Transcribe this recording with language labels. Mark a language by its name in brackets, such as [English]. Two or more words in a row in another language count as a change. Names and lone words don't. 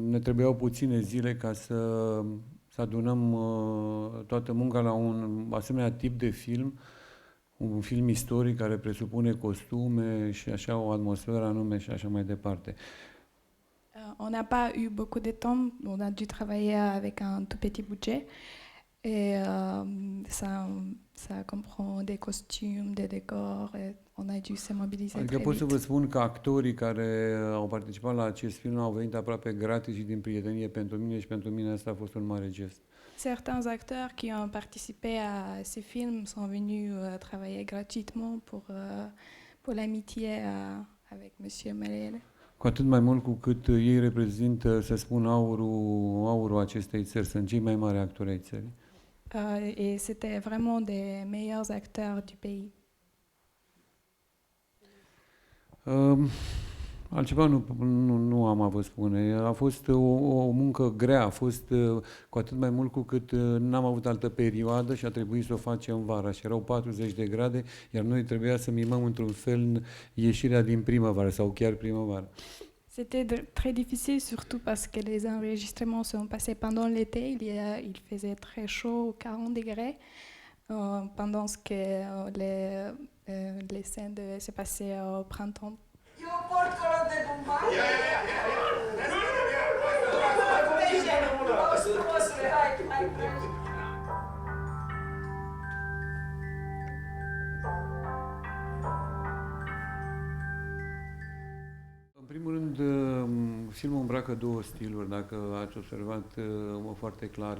[Romanian] trebuiau puține zile ca să adunăm toată munca la un asemenea tip de film, un film istoric care presupune costume și așa o atmosferă anume și așa mai departe. [French] On n'a pas eu beaucoup de temps, on a dû travailler avec un tout petit budget et ça comprend des costumes, des décors et on a dû se mobiliser [Romanian] Adică [French] très [Romanian] pot să vă [French] vite. [Romanian] spun că actorii care au participat la acest film au venit aproape gratis și din prietenie pentru mine și pentru mine asta a fost un mare gest. [French] Certains acteurs qui ont participé à ces films sont venus travailler gratuitement pour l'amitié avec Monsieur Malayele. [Romanian] Cu atât mai mult cu cât ei reprezintă, să spun, aurul acestei țări, sunt cei mai mari actori ai țării. [French] Et c'était vraiment des meilleurs acteurs du pays. [Romanian] Altceva nu am a vă spune. A fost o muncă grea, a fost cu atât mai mult cu cât n-am avut altă perioadă și a trebuit să o facem vara și erau 40 de grade, iar noi trebuia să mimăm într-un fel ieșirea din primăvară sau chiar primăvară. [French] C'était très difficile, surtout parce que les enregistrements sont passés pendant l'été. Il faisait très chaud, 40 degrés, pendant que les scènes se passaient au printemps. Eu porto color de bombaie. [Romanian] În primul rând, filmul îmbracă două stiluri, dacă ați observat foarte clare.